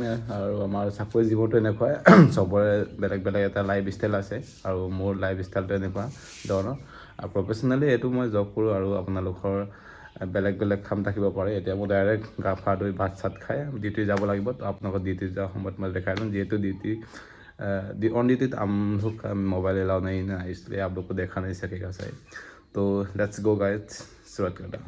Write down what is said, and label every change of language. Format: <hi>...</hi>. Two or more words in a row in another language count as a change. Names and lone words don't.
<as>আৰু আমাৰ চাকৰি জীৱনটো এনেকুৱাই, চবৰে বেলেগ বেলেগ এটা</as> <en>life style</en> <as>আছে আৰু মোৰ লাইফ ষ্টাইলটো এনেকুৱা ধৰণৰ। আৰু প্ৰফেচনেলি এইটো মই জব কৰোঁ আৰু আপোনালোকৰ বেলেগ বেলেগ কাম থাকিব পাৰে। এতিয়া মই ডাইৰেক্ট গা পা ধুই ভাত চাত খাই ডিউটি যাব লাগিব। তো আপোনালোকৰ ডিউটি যোৱাৰ সময়ত মই দেখাই লওঁ, যিহেতु</as> <en>on duty</en> <hi>हम लोग का मोबाइल अलाउ नहीं ना, इसलिए आप लोग को देखा नहीं सकेगा सही। तो</hi> <en>let's go guys,</en> <hi>शुरुआत करता हूँ।</hi>